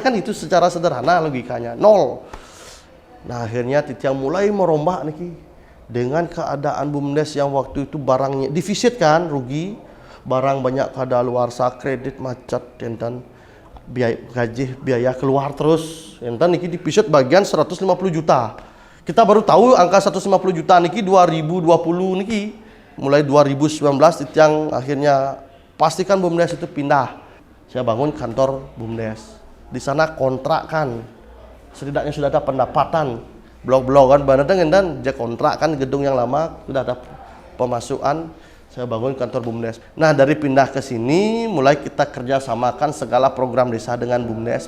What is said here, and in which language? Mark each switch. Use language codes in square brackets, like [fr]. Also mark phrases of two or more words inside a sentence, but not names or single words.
[id] Kan itu secara sederhana logikanya. 0. Nah, akhirnya Titiang mulai merombak niki. Dengan keadaan BUMDes yang waktu itu barangnya defisit kan, rugi. Barang banyak kadaluarsa, kredit macet, dan biaya keluar terus. [ban] Enten niki [id] dipisit bagian 150 juta. Kita baru tahu angka 150 juta niki 2020 niki. Mulai 2019 Titiang akhirnya pastikan BUMDes itu pindah. Saya bangun kantor BUMDes. Di sana kontrak kan setidaknya sudah ada pendapatan. Blok-blok kan benar dan dia kontrak kan gedung yang lama, sudah ada pemasukan. Saya bangun kantor BUMDes. Nah, dari pindah ke sini mulai kita kerjasamakan segala program desa dengan BUMDes.